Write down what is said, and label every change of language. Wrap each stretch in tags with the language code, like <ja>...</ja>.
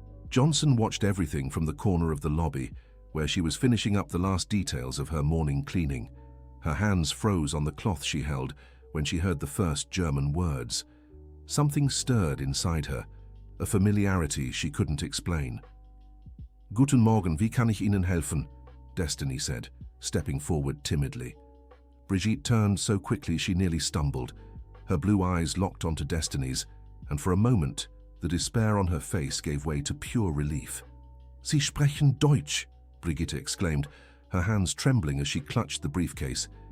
<en>Johnson watched everything from the corner of the lobby, where she was finishing up the last details of her morning cleaning. Her hands froze on the cloth she held when she heard the first German words. Something stirred inside her, a familiarity she couldn't explain.</en> <de>"Guten Morgen, wie kann ich Ihnen helfen?"</de> <en>Destiny said, stepping forward timidly. Brigitte turned so quickly she nearly stumbled. Her blue eyes locked onto Destiny's, and for a moment, the despair on her face gave way to pure relief.</en> <de>"Sie sprechen Deutsch,"</de> <en>Brigitte exclaimed, her hands trembling as she clutched the briefcase.</en>